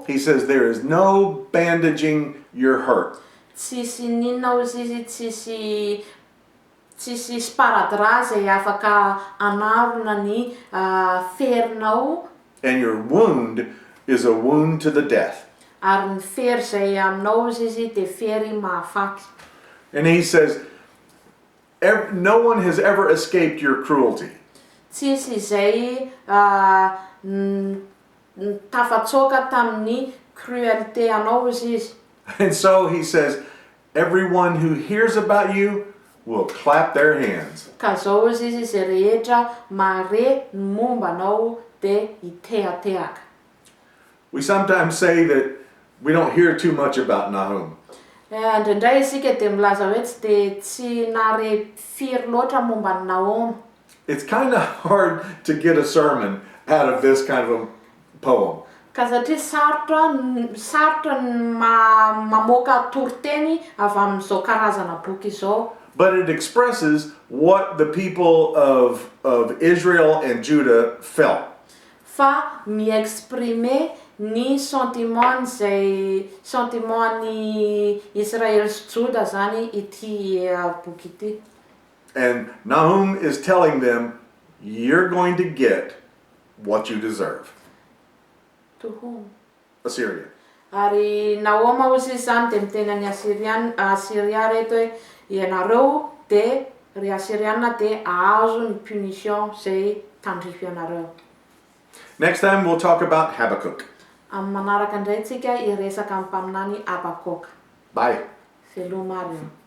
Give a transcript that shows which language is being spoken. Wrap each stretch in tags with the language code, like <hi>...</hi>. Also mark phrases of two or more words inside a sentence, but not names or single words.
<en>He says there is no bandaging your hurt.</en> <mg>Tsisy ninona izy tsisy tsisy sparadrap zay afaka anarona ny ferinao.</mg> <en>And your wound is a wound to the death.</en> <mg>Ary ny fery zay aminao izy de fery mahafaty.</mg> <en>And he says, no one has ever escaped your cruelty.</en> <mg>Tsisy zay tafatsoka tamin'ny cruauté anao izy.</mg> <en>And so he says, everyone who hears about you will clap their hands.</en> <mg>Ka zao izy zay rehetra mare ny momba anao de iteateaka.</mg> <en>We sometimes say that we don't hear too much about Nahum.</en> <mg>Indraindray isika de milaza hoe tsy nare firy loatra momba ny Nahum.</mg> <en>It's kind of hard to get a sermon out of this kind of a poem.</en> <mg>Ka satria sarotra mamoaka toriteny avy amin'izao karazana boky izao.</mg> <en>But it expresses what the people of Israel and Judah felt.</en> <mg>Fa mi-exprimer ny sentimentn'ny Israel sy Juda zany ity boky ity.</mg> <en>And Nahum is telling them, you're going to get what you deserve. To whom? Assyria.</en> <mg>Ary Nahum izy zany de miteny any Assyria reto hoe ianareo de ry Assyriana de ahazo ny punition zay tandrify anareo.</mg> <en>Next time we'll talk about Habakkuk.</en> <mg>Amin'ny manaraka indray tsika iresaka amin'ny mpaminany Habakkuk.</mg> <en>Bye.</en> <mg>Veloma marina.</mg>